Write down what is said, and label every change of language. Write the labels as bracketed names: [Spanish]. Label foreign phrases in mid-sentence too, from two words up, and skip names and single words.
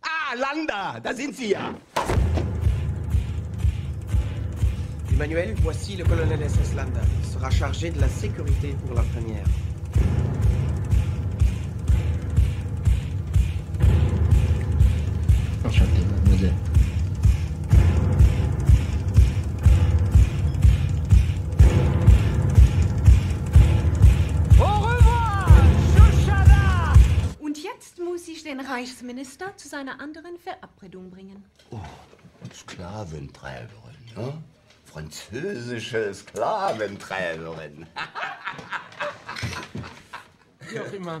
[German] Landa, da sind Sie ja. [French] Emmanuel, voici le colonel SS Landa. Il sera chargé de la sécurité pour la première. Enchanté, mademoiselle. Au revoir, Shoshana! [German] Und jetzt muss ich den Reichsminister zu seiner anderen Verabredung bringen. Oh, Sklaventreiberin, ne? Französische Sklaventreiberin. Wie auch immer.